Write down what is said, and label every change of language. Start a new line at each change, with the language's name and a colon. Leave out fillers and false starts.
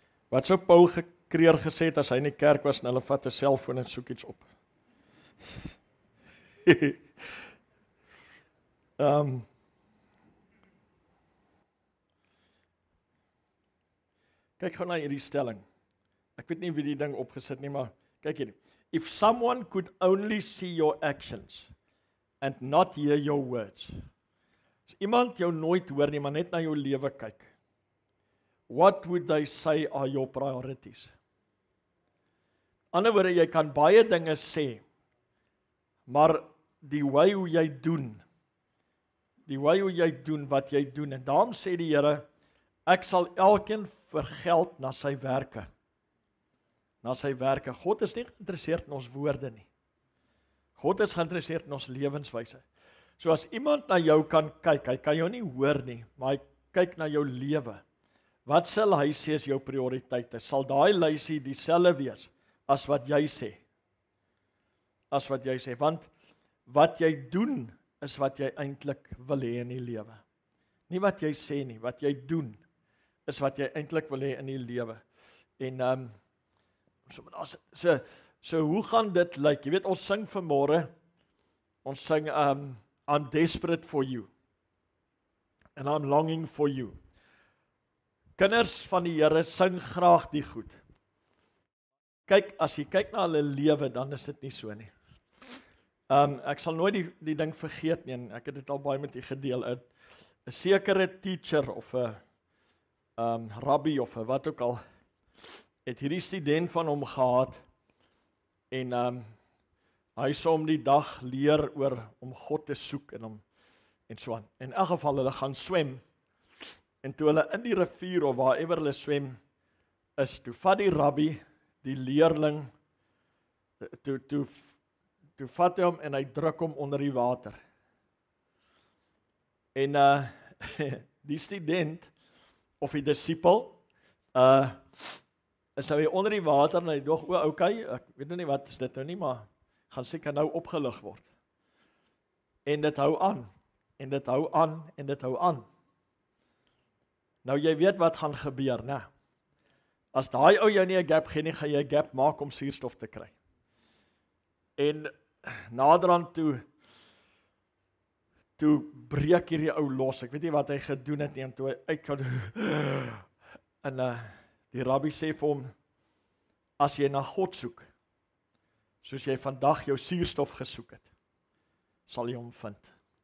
Afrikaans: Wat sou Paul Kreer gesê het as hy in die kerk was en hulle vat 'n selfoon en soek iets op. Kyk gou na hierdie stelling. Ek weet nie wie die ding opgesit nie, maar kyk hier.
English: If someone could only see your actions and not hear your words.
Afrikaans: As iemand jou nooit hoor nie, maar net na jou lewe kyk.
English: What would they say are your priorities?
Afrikaans: Ander woorde, jy kan baie dinge sê, maar die way hoe jy doen wat jy doen, en daarom sê die Here, ek sal elkeen vergeld na sy werke. Na sy werke. God is nie geïnteresseerd in ons woorde nie. God is geïnteresseerd in ons lewenswyse. So as iemand na jou kan kyk, hy kan jou nie hoor nie, maar hy kyk na jou lewe. Wat sal hy sê is jou prioriteite? Sal daai lysie dieselfde wees as wat jy sê? Want wat jy doen is wat jy eintlik wil hê in die lewe. Nie wat jy sê nie, wat jy doen is wat jy eintlik wil hê in die lewe. En so hoe gaan dit lyk? Jy weet ons sing vanmôre, ons sing
English: I'm desperate for you and I'm longing for you.
Afrikaans: Kinders van die Here sing graag die goed. Kyk, as jy kyk na hulle lewe, dan is dit nie so nie. Ek sal nooit die ding vergeet nie, en ek het dit al baie met u gedeel. 'n sekere teacher of 'n rabbi of wat ook al, het hierdie student van hom gehad, en hy sou hom die dag leer oor om God te soek en so aan. In elk geval, hulle gaan swem, en toe hulle in die rivier of waarever hulle swem is, toe vat die rabbi die leerling, toe vat hy hom en hy druk hom onder die water. En die student of die disipel is hy onder die water en hy dog, okay, ek weet nou nie wat is dit nou nie, maar gaan seker nou opgelig word. En dit hou aan, en dit hou aan, en dit hou aan. Nou jy weet wat gaan gebeur, né? As daai ou jou nie 'n gap gee nie, gaan jy 'n gap maak om suurstof te kry. En naderhand toe breek hierdie ou los. Ek weet nie wat hy gedoen het nie, en toe hy uitgaan. En die rabbi sê vir hom, as jy na God soek, soos jy vandag jou suurstof gesoek het, sal jy hom vind.